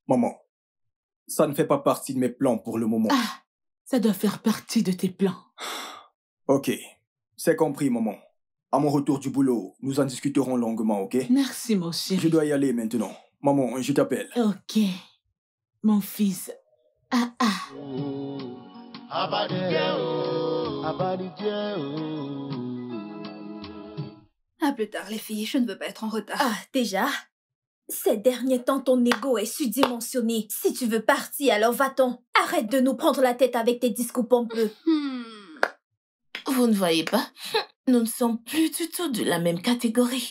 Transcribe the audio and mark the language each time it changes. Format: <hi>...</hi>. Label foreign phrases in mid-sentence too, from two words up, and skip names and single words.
<fr>Maman, ça ne fait pas partie de mes plans pour le moment. Ça doit faire partie de tes plans. Ok, c'est compris, maman. À mon retour du boulot, nous en discuterons longuement, ok? Merci, mon chéri. Je dois y aller maintenant. Maman, je t'appelle. Ok. Mon fils.</fr> <yo>Abanijẹ́ o. Abanijẹ́ o.</yo> <fr>À plus tard, les filles, je ne veux pas être en retard. Déjà? Ces derniers temps, ton ego est surdimensionné. Si tu veux partir, alors va-t'en. Arrête de nous prendre la tête avec tes discours pompeux. Vous ne voyez pas? Nous ne sommes plus du tout de la même catégorie.</fr>